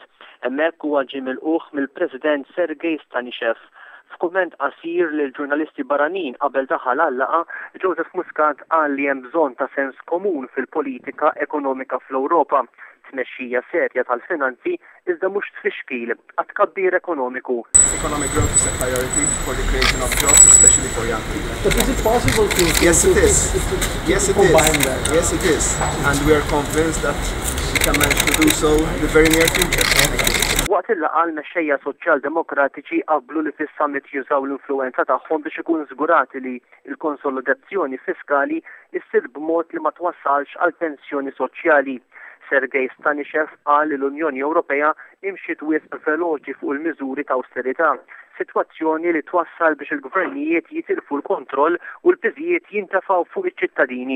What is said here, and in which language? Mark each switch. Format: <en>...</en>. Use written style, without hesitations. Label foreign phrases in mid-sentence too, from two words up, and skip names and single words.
<mt>Hemmhekk huwa ġie milquh mill-President Sergej Stanishev. F'kumment qasir lil ġurnalisti barranin qabel daħal għall-laqgħa, Joseph Muscat qal li hemm bżonn ta' sens komun fil-politika ekonomika fl-Ewropa. Tmexxija serja tal-finanzi iżda mhux tfixkil għat tkabbir ekonomiku.</mt> <en>Economic growth is a priority for the creation of jobs, especially for young people. But is it possible to Yes, it is. Yes, it is. combine that? Yes, it is. And we are convinced that we can manage to do so in the very near future.</en> <mt>Waqt il-laqgħa l-mexxejja soċjal-demokratiċi qablu li fis-summit jużaw l-influenza tagħhom biex ikun żgurati li l-konsolidazzjoni fiskali issir b'mod li ma twassalx għal tensjoni soċjali. Sergej Stanishev qal li l-Unjoni Ewropea imxiet wisq veloċi fuq il-miżuri ta' awsterità, sitwazzjoni li twassal biex il-gvernijiet jitilfu l-kontroll u l-piżijiet jintefgħu fuq iċ-ċittadini.</mt>